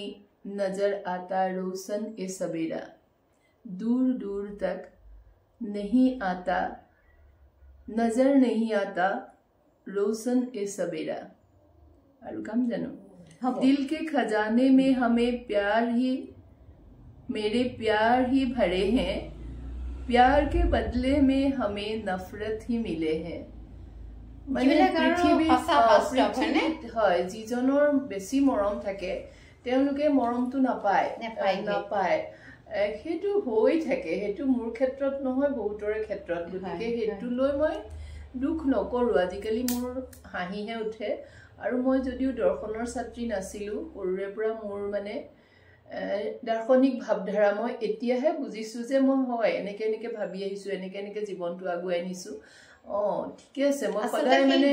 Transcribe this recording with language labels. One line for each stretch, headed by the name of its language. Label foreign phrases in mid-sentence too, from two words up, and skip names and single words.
Hindi: नजर आता रोशन ए सवेरा दूर दूर तक नहीं आता नजर नहीं आता रोशन ए सवेरा और कम जानो दिल के खजाने में हमें प्यार ही मेरे प्यार ही भरे हैं प्यार के बदले में हमें नफरत ही मिले हैं
Assamese: হয় যিজনৰ বেছি মৰম থাকে তেওঁলোকে মৰমটো নাপায় সেইটো হৈ থাকে সেইটো মোৰ ক্ষেত্ৰত নহয় বহুতৰে ক্ষেত্ৰত গতিকে সেইটো লৈ মই দুখ নকৰো আজিকালি মোৰ হাঁহিহে উঠে আৰু মই যদিও দৰ্শনৰ ছাত্ৰী নাছিলো সৰুৰে পৰা মোৰ মানে দাৰ্শনিক ভাৱধাৰা মই এতিয়াহে বুজিছো যে মই হয় এনেকে এনেকে ভাবি আহিছো এনেকে এনেকে জীৱনটো আগুৱাই নিছো ঠিকে আছে মই সদায় মানে